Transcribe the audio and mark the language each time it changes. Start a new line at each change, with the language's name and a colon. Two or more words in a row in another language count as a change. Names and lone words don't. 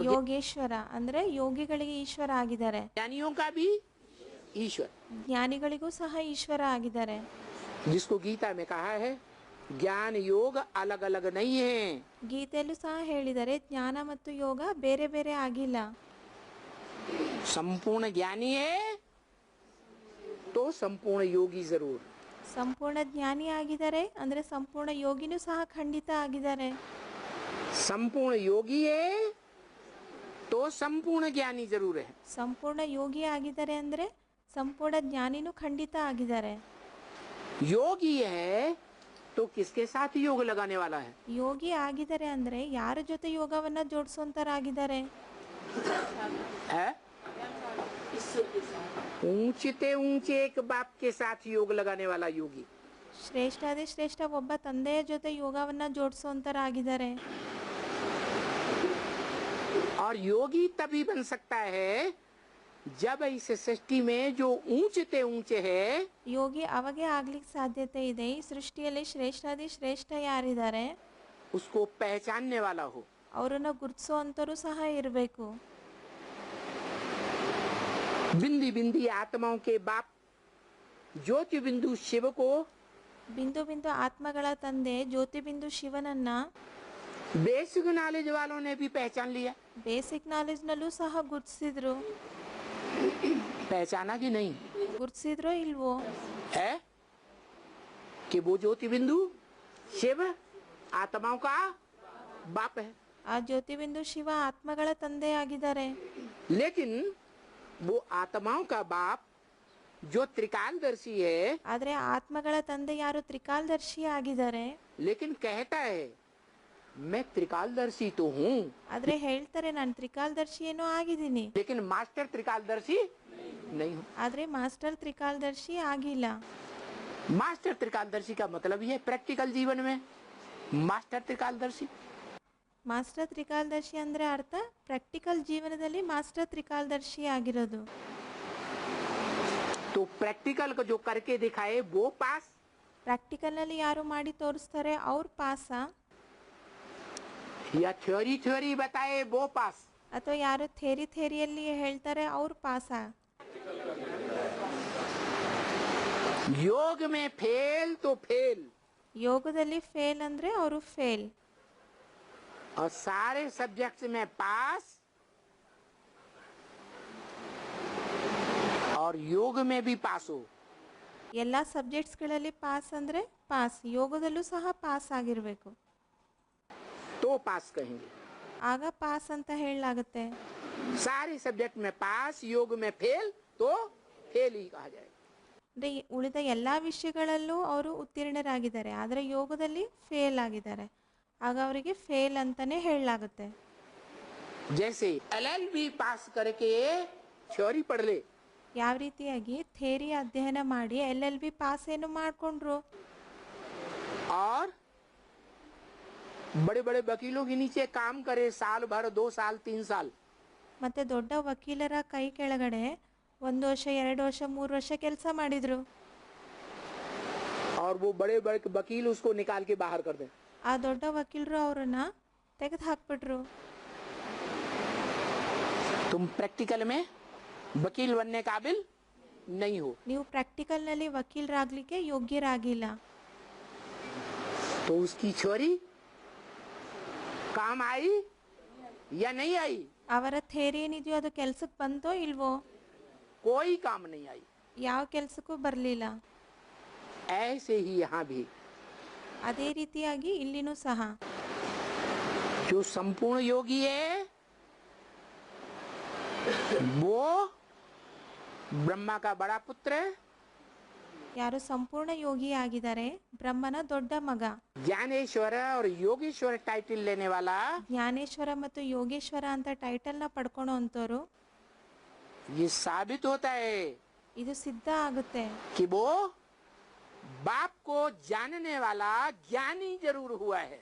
Kannada: ಯೋಗೇಶ್ವರ ಅಂದ್ರೆ ಯೋಗಿಗಳಿಗೆ ಈಶ್ವರ ಆಗಿದ್ದಾರೆ,
Hindi: ज्ञानियों का भी ईश्वर,
Kannada: ಜ್ಞಾನಿಗಳಿಗೂ ಸಹ ಈಶ್ವರ ಆಗಿದ್ದಾರೆ.
Hindi: जिसको गीता में कहा है ज्ञान योग अलग अलग नहीं है।
Kannada: ಗೀತೆಯಲ್ಲೂ ಸಹ ಹೇಳಿದರೆ ಜ್ಞಾನ ಮತ್ತು ಯೋಗ ಬೇರೆ ಬೇರೆ ಆಗಿಲ್ಲ.
Hindi: संपूर्ण ज्ञानी है तो संपूर्ण योगी जरूर।
Kannada: ಸಂಪೂರ್ಣ ಜ್ಞಾನಿ ಆಗಿದ್ದಾರೆ ಅಂದ್ರೆ ಸಂಪೂರ್ಣ ಯೋಗಿನೂ ಸಹ ಖಂಡಿತ ಆಗಿದ್ದಾರೆ.
Hindi: संपूर्ण योगी है तो संपूर्ण ज्ञानी जरूर है।
Kannada: ಸಂಪೂರ್ಣ ಯೋಗಿ ಆಗಿದ್ದಾರೆ ಅಂದ್ರೆ ಸಂಪೂರ್ಣ ಜ್ಞಾನಿನೂ ಖಂಡಿತ ಆಗಿದ್ದಾರೆ.
Hindi: योगी है तो किसके साथ योग लगाने वाला है?
Kannada: ಯೋಗಿ ಆಗಿದ್ದಾರೆ ಅಂದ್ರೆ ಯಾರ ಜೊತೆ ಯೋಗವನ್ನ ಜೋಡಿಸುವಂತರಾಗಿದ್ದಾರೆ?
Hindi: है? ऊंचे ऊंचे एक बाप के साथ योग लगाने वाला योगी।
Kannada: ಶ್ರೇಷ್ಠಾದಿ ಶ್ರೇಷ್ಠ ಒಬ್ಬ ತಂದೆಯ ಜೊತೆ ಯೋಗವನ್ನ ಜೋಡಿಸುವಂತರಾಗಿದ್ದಾರೆ.
Hindi: और योगी तभी बन सकता है जब इस सृष्टि में जो ऊंचे ऊंचे है
Kannada: ಯೋಗಿ ಅವಾಗೆ ಆಗ್ಲಿಕ್ಕೆ ಸಾಧ್ಯತೆ ಇದೆ ಈ ಸೃಷ್ಟಿಯಲ್ಲಿ ಶ್ರೇಷ್ಠಾದಿ ಶ್ರೇಷ್ಠ ಯಾರಿದ್ದಾರೆ
Hindi: उसको पहचानने वाला हो।
Kannada: ಅವರನ್ನ ಗುರುತಿಸುವಂತರು ಸಹ ಇರಬೇಕು.
Hindi: बिंदी बिंदी आत्माओं के बाप ज्योति बिंदु शिव को
Kannada: ಬಿಂದು ಬಿಂದು ಆತ್ಮಗಳ ತಂದೆ ಜ್ಯೋತಿ ಬಿಂದು ಶಿವನನ್ನ
English: basic knowledge
Hindi: वालों ने भी पहचान लिया।
English: basic knowledge
Kannada: ನಲ್ಲೂ ಸಹ ಗುರುತಿಸಿದ್ರು.
Hindi: पहचाना कि नहीं
Kannada: ಗುರುತಿಸಿದ್ರೋ ಇಲ್ವೋ?
Hindi: है कि वो ज्योति बिंदु शिव आत्माओं का बाप है।
Kannada: ಆ ಜ್ಯೋತಿ ಬಿಂದು ಶಿವ ಆತ್ಮಗಳ ತಂದೆ ಆಗಿದ್ದಾರೆ.
Hindi: लेकिन वो आत्माओं का बाप जो त्रिकालदर्शी है,
Kannada: ಆದ್ರೆ ಆತ್ಮಗಳ ತಂದೆ ಯಾರು ತ್ರಿಕಾಲದರ್ಶಿ ಆಗಿದ್ದಾರೆ.
Hindi: लेकिन कहता है मैं त्रिकालदर्शी तो हूँ,
Kannada: ಆದ್ರೆ ಹೇಳ್ತಾರೆ ನಾನು ತ್ರಿಕಾಲದರ್ಶಿ ಏನೋ ಆಗಿದ್ದೀನಿ,
Hindi: लेकिन मास्टर त्रिकालदर्शी नहीं हूँ।
Kannada: ಆದ್ರೆ ಮಾಸ್ಟರ್ ತ್ರಿಕಾಲದರ್ಶಿ ಆಗಿಲ್ಲ.
Hindi: मास्टर त्रिकालदर्शी का मतलब ये प्रैक्टिकल जीवन में मास्टर त्रिकालदर्शी।
Kannada: ಮಾಸ್ಟರ್ ತ್ರಿಕಾಲದರ್ಶಿ ಅಂದ್ರೆ ಅರ್ಥ ಪ್ರಾಕ್ಟಿಕಲ್ ಜೀವನದಲ್ಲಿ ಮಾಸ್ಟರ್ ತ್ರಿಕಾಲದರ್ಶಿ ಆಗಿರೋದು.
Hindi: तो प्रैक्टिकल को जो करके दिखाए वो पास,
Kannada: ಪ್ರಾಕ್ಟಿಕಲ್ ನಲ್ಲಿ ಯಾರು ಮಾಡಿ ತೋರಿಸ್ತಾರೆ ಅವ್ರ ಪಾಸ,
Hindi: या थ्योरी थ्योरी बताए वो पास।
Kannada: ಅಥವಾ ಯಾರು ಥೇರಿಯಲ್ಲಿ ಹೇಳ್ತಾರೆ ಅವ್ರ ಪಾಸ.
Hindi: योग में फेल तो फेल,
Kannada: ಯೋಗದಲ್ಲಿ ಫೇಲ್ ಅಂದ್ರೆ ಅವರು ಫೇಲ್,
Hindi: और सारे सब्जेक्ट्स में पास, और योग में भी पास हो
Kannada: ಎಲ್ಲ ಸಬ್ಜೆಕ್ಟ್ಸ್ಗಳಲ್ಲಿ ಪಾಸ್ ಅಂದ್ರೆ ಪಾಸ್, ಯೋಗದಲ್ಲೂ ಸಹ ಪಾಸ್ ಆಗಿರಬೇಕು,
Hindi: तो पास कहेंगे।
Kannada: ಆಗ ಪಾಸ್ ಅಂತ ಹೇಳಲಾಗುತ್ತೆ.
Hindi: सारे सब्जेक्ट में पास, योग में फेल तो फेल ही कहा जाएगा।
Kannada: ಅಂದ್ರೆ ಉಳಿದ ಎಲ್ಲ ವಿಷಯಗಳಲ್ಲೂ ಅವರು ಉತ್ತೀರ್ಣರಾಗಿದ್ದಾರೆ, ಆದರೆ ಯೋಗದಲ್ಲಿ ಫೇಲ್ ಆಗಿದ್ದಾರೆ, ಆಗ ಅವರಿಗೆ ಫೇಲ್ ಅಂತಾನೆ ಹೇಳಲಾಗುತ್ತೆ.
Hindi: जैसे LLB पास करके थ्योरी पढ़ ले,
Kannada: ಯಾವ ರೀತಿಯಾಗಿ ಥೇರಿ ಅಧ್ಯಯನ ಮಾಡಿ LLB ಪಾಸ್ ಏನು ಮಾಡಿಕೊಂಡ್ರು,
Hindi: और बड़े बड़े वकीलों के नीचे काम करे साल भर, 2 साल 3 साल,
Kannada: ಮತ್ತೆ ದೊಡ್ಡ ವಕೀಲರ ಕೈ ಕೆಳಗಡೆ 1 ವರ್ಷ 2 ವರ್ಷ 3 ವರ್ಷ ಕೆಲಸ ಮಾಡಿದ್ರು,
Hindi: और वो बड़े बड़े वकील उसको निकाल के बाहर कर दें।
Kannada: ಆ ದೊಡ್ಡ ವಕೀಲರು ಅವರನ್ನ ತೆಗೆದು ಹಾಕ್ಬಿಟ್ರು.
Hindi: तुम प्रैक्टिकल में वकील बनने काबिल नहीं हो,
Kannada: ನೀವು ಪ್ರಾಕ್ಟಿಕಲ್ನಲ್ಲಿ ವಕೀಲರಾಗ್ಲಿಕ್ಕೆ ಯೋಗ್ಯರಾಗಿಲ್ಲ,
Hindi: तो उसकी थ्योरी काम आई या नहीं आई?
Kannada: ಅವರ ಥೇರಿ ಏನಿದೆಯೋ ಅದು ಕೆಲ್ಸಕ್ಕೆ ಬಂತೋ ಇಲ್ವೋ?
Hindi: कोई काम नहीं आई।
Kannada: ಯಾವ ಕೆಲಸಕ್ಕೂ ಬರಲಿಲ್ಲ.
Hindi: ऐसे ही यहाँ भी
Kannada: ಅದೇ ರೀತಿಯಾಗಿ ಇಲ್ಲಿನೂ ಸಹ
Hindi: जो संपूर्ण योगी है वो ब्रह्मा का बड़ा पुत्र है,
Kannada: ಯಾರು ಸಂಪೂರ್ಣ ಯೋಗಿ ಆಗಿದ್ದಾರೆ ಬ್ರಹ್ಮನ ದೊಡ್ಡ ಮಗ.
Hindi: ज्ञानेश्वर और योगेश्वर टाइटल लेने वाला
Kannada: ಜ್ಞಾನೇಶ್ವರ ಮತ್ತು ಯೋಗೇಶ್ವರ ಅಂತ ಟೈಟಲ್ನ ಪಡ್ಕೊಳೋ ಅಂಥವ್ರು
Hindi: ये साबित होता है
Kannada: ಇದು ಸಿದ್ಧ ಆಗುತ್ತೆ
Hindi: कि वो बाप को जानने वाला ज्ञानी जरूर हुआ है,